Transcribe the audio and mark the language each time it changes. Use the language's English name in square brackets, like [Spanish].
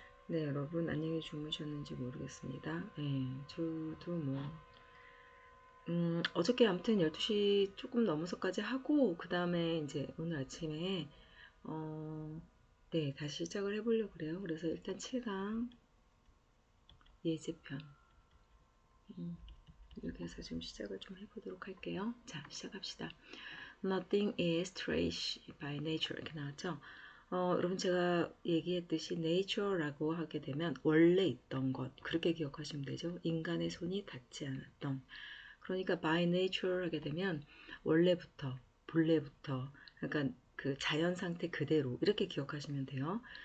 [Korean] 네, 여러분 안녕히 주무셨는지 모르겠습니다. 네, 저도 뭐 어저께 아무튼 12시 조금 넘어서까지 하고 그 다음에 이제 오늘 아침에 네, 다시 시작을 해보려고 그래요. 그래서 일단 7강 예제편 이렇게 해서 좀 시작을 좀 해보도록 할게요. 자, 시작합시다. [English] Nothing is trash by nature 이렇게 나왔죠. [Korean] 여러분 제가 얘기했듯이 nature라고 하게 되면 원래 있던 것 그렇게 기억하시면 되죠. 인간의 손이 닿지 않았던 그러니까 by nature 하게 되면 원래부터 본래부터 약간 그 자연 상태 그대로 이렇게 기억하시면 돼요.